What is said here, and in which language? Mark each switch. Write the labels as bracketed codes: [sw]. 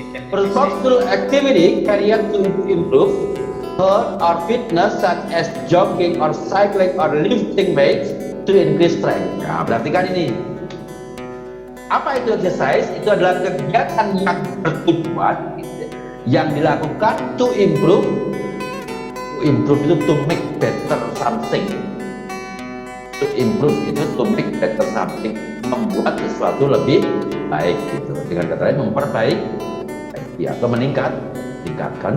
[en] Purposeful activity carried to improve health or fitness such as jogging or cycling or lifting weights to increase strength. [id] Nah, perhatikan ini. Apa itu exercise? Itu adalah kegiatan yang bertujuan yang dilakukan [en] to improve. Improve itu to make better something. To improve itu to make better something, [id] membuat sesuatu lebih baik gitu. Dengan kata lain memperbaiki atau meningkatkan.